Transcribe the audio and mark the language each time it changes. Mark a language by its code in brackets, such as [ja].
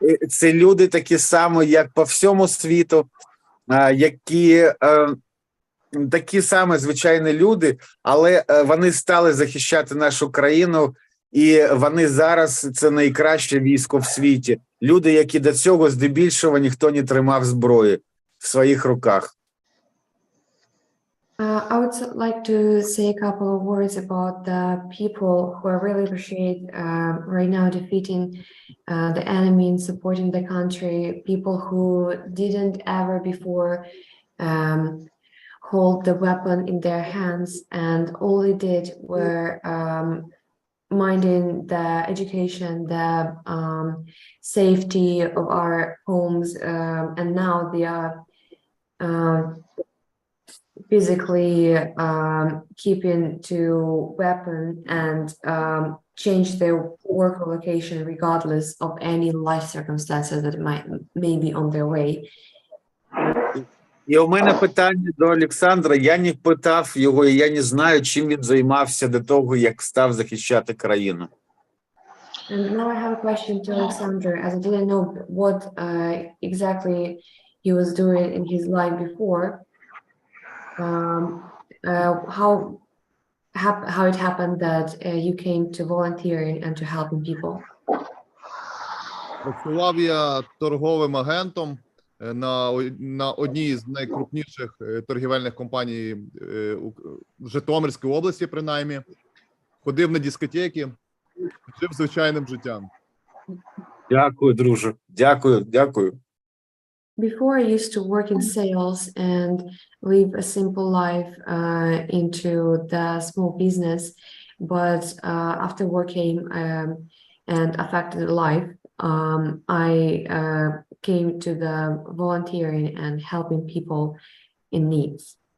[uk] Це люди такі самі, як по всьому світу, які такі самі звичайні люди, але вони стали захищати нашу країну, і вони зараз це найкраще військо в світі. Люди, які до цього здебільшого ніхто не тримав зброї в своїх руках. [en] I would like to say a couple of words about the people who I really appreciate right now defeating the enemy and supporting the country, people who didn't ever before hold the weapon in their hands, and all they did were minding the education, the safety of our homes, and now they are physically keeping to weapon and change their work location regardless of any life circumstances that may be on their way. [uk] І у мене питання до Олександра. Я не питав його, і я не знаю, чим він займався до того, як став захищати країну. [en] And now I have a question to Alexander, as I didn't know what exactly he was doing in his life before. how it happened that you came to volunteering and to helping people. [uk] Працював я торговим агентом на одній з найкрупніших торгівельних компаній в Житомирській області, принаймні. Ходив на дискотеки, жив звичайним життям. Дякую, друже. Дякую. [en] Before I used to work in sales and live a simple life into the small business, but after working and affected life, I came to the volunteering and helping people in needs.